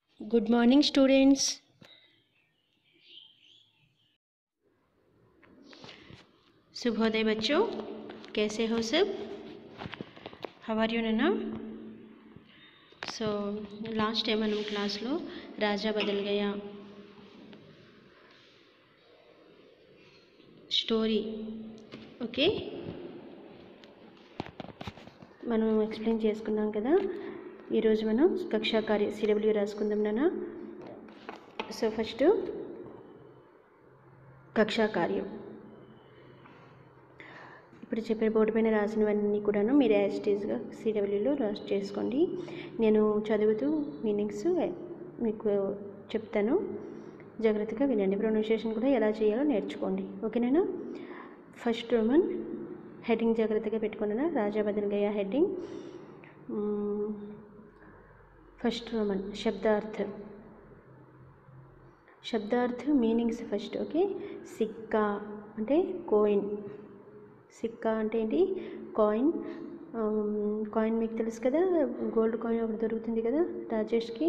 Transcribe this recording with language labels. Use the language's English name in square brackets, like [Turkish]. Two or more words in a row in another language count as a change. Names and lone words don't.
[English] good morning students. [Hindi] शुभोदय बच्चों, कैसे हो सब? [English] how are you Naina? [Telugu] సో [English] last time [Telugu] మనం క్లాస్లో [Hindi] राजा बदल गया [Telugu] స్టోరీ ఓకే మనం ఎక్స్ప్లెయిన్ చేసుకున్నాం కదా. ఈరోజు మనం [Hindi] कक्षा कार्य [Telugu] సిడబ్ల్యూ రాసుకుందాం నాన్న. సో ఫస్ట్ కక్షా కార్యం ఇప్పుడు చెప్పే బోర్డు పైన రాసినవన్నీ కూడాను మీరు యాజిటీస్గా సిడబ్ల్యూలో రాసి చేసుకోండి. నేను చదువుతూ మీనింగ్స్ మీకు చెప్తాను, జాగ్రత్తగా వినండి. ప్రొనౌన్సియేషన్ కూడా ఎలా చేయాలో నేర్చుకోండి, ఓకేనా? [English] first Roman heading [Telugu] జాగ్రత్తగా పెట్టుకున్నాను. [Hindi] राजा बदल गया [Telugu] హెడ్డింగ్. [English] first Roman [Telugu] శబ్దార్థ [English] meanings first. [Telugu] ఓకే, సిక్కా అంటే కోయిన్. సిక్కా అంటే ఏంటి? కాయిన్. కాయిన్ మీకు తెలుసు కదా, [English] gold coin [Telugu] ఒకటి దొరుకుతుంది కదా రాజేష్కి.